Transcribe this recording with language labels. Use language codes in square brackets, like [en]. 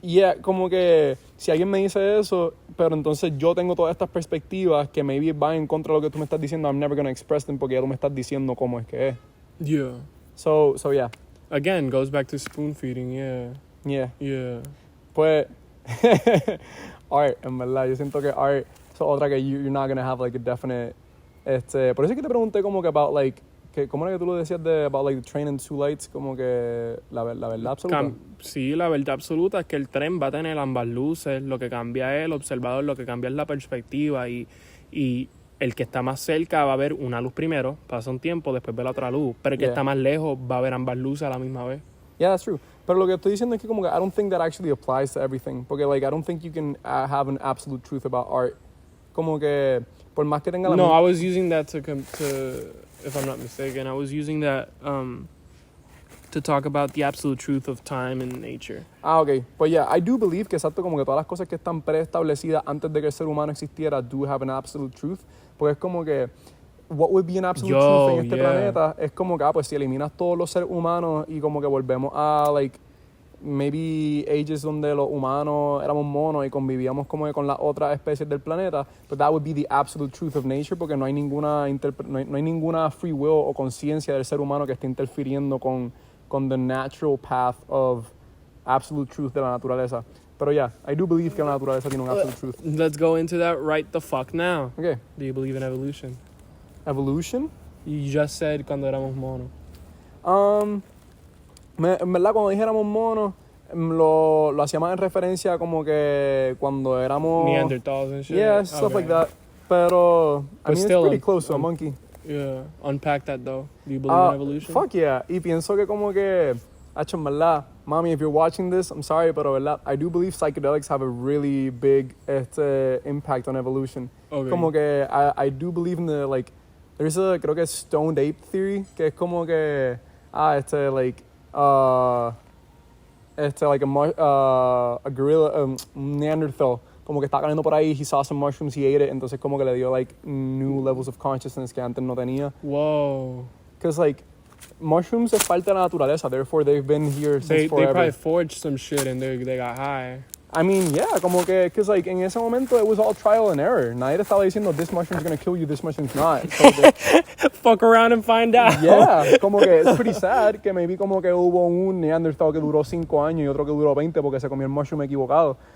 [es] Yeah, como que si alguien me dice eso, pero entonces yo tengo todas estas perspectivas que maybe van en contra de lo que tú me estás diciendo, [en] I'm never gonna express them [es] porque ya tú me estás diciendo cómo es que es. [en] Yeah. So yeah. Again, goes back to spoon feeding, yeah. Yeah. Yeah. [es] Pues art, en verdad, yo siento que art es otra que [en] you're not gonna have, like, a definite [es] por eso es que te pregunté como que about, like, ¿cómo era que tú lo decías de about, like, [en] the train and two lights? [es] Como que la verdad absoluta. Sí, la verdad absoluta es que el tren va a tener ambas luces. Lo que cambia es el observador, lo que cambia es la perspectiva y el que está más cerca va a ver una luz primero, pasa un tiempo, después ve la otra luz. Pero el que está más lejos va a ver ambas luces a la misma vez. [en] Yeah, that's true. [es] Pero lo que estoy diciendo es que como que [en] I don't think that actually applies to everything. Porque, like, I don't think you can have an absolute truth about art. [es] Como que por más que tenga la... [en] No, I was using that to if I'm not mistaken, I was using that to talk about the absolute truth of time and nature. [es] Okay. Pues yeah, [en] I do believe [es] que exacto como que todas las cosas que están preestablecidas antes de que el ser humano existiera [en] do have an absolute truth. [es] Porque es como que what would be an absolute truth en este planeta es como que, pues si eliminas todos los seres humanos y como que volvemos a, like, maybe ages donde los humanos éramos monos y convivíamos como que con las otras especies del planeta, [en] but that would be the absolute truth of nature [es] porque no hay ninguna free will o conciencia del ser humano que esté interfiriendo con [en] the natural path of absolute truth [es] de la naturaleza. Pero yeah, [en] I do believe [es] que la naturaleza tiene un absolute truth. [en] Let's go into that right the fuck now. Okay. Do you believe in evolution? Evolution? You just said [es] cuando éramos monos. En verdad, cuando dijéramos monos, lo hacía más en referencia como que cuando éramos... [en] Neanderthals and shit? Yeah, stuff like that. Pero, I mean, it's pretty close to a monkey. Yeah. Unpack that, though. Do you believe in evolution? Fuck yeah. [es] Y pienso que como que... en verdad, [en] mommy, if you're watching this, I'm sorry, [es] pero verdad, [en] I do believe psychedelics have a really big impact on evolution. Okay. Como que I do believe in the, like... There's [es] creo que es [en] stoned ape theory, [es] que es como que... [en] like a gorilla, Neanderthal, [es] como que estaba caminando por ahí, [en] he saw some mushrooms, he ate it, [es] entonces como que le dio, [en] like, new levels of consciousness [es] que antes no tenía. [en] Whoa. Because, like, mushrooms [es] es parte de la naturaleza, [en] therefore they've been here since forever. They probably forged some shit and they got high. I mean, yeah, como que, because, like, [es] en ese momento, [en] it was all trial and error. [es] Nadie te estaba diciendo, [en] this mushroom's gonna kill you, this mushroom's not. [es] So [en] fuck around and find out. [es] Yeah, como que [en] it's pretty sad [es] que maybe como que hubo un Neanderthal que duró 5 años y otro que duró 20 porque se comió el mushroom equivocado.